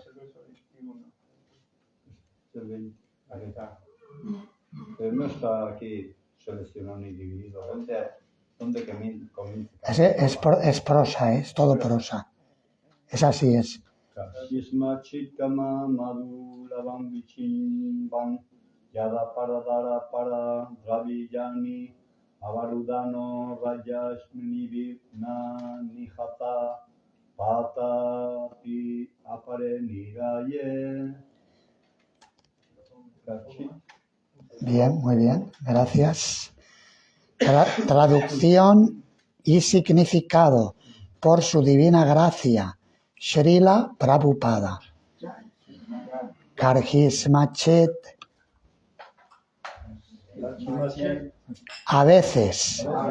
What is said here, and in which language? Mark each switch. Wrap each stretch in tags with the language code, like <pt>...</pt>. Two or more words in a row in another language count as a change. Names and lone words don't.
<es>Ahí está. Pero no está aquí seleccionado ni dividido. ¿Dónde comienza? Es prosa, es todo prosa. Es así, es.</es> <sa>Kashisma chitkama madulavam vichimban yada paradara para draviyani avarudano rajashmini vipna nihata patati apare niraye.</sa> <es>Bien, muy bien, gracias. Traducción y significado por su divina gracia, Srila Prabhupada. Karhismachet. A veces.</es>